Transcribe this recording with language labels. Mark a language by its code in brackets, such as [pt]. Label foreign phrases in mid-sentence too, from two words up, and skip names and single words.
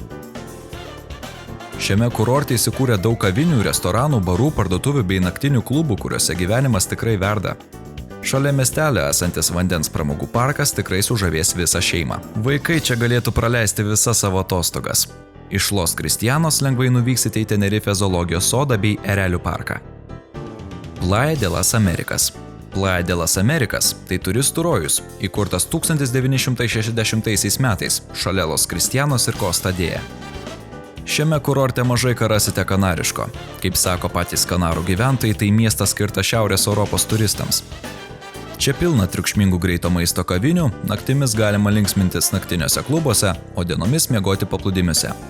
[lt] Šiame kurorte įsikūrė daug kavinių, restoranų, barų, parduotuvių bei naktinių klubų, kuriuose gyvenimas tikrai verda. Šalia miestelio esantis vandens pramogų parkas tikrai sužavės visą šeimą. Vaikai čia galėtų praleisti visas savo atostogas. Iš Los Cristianos lengvai nuvyksite į Tenerifės zoologijos sodą bei Erelių parką. Playa de las Americas. Playa de las Americas – tai turistų rojus, įkurtas 1960 metais šalia Los Cristianos ir Costa Dėje. Šiame kurorte mažai ką rasite kanariško. Kaip sako patys Kanarų gyventojai, tai miestas skirtas Šiaurės Europos turistams. Čia pilna triukšmingų greito maisto kavinių, naktimis galima linksmintis naktiniuose klubuose, o dienomis miegoti paplūdimiuose.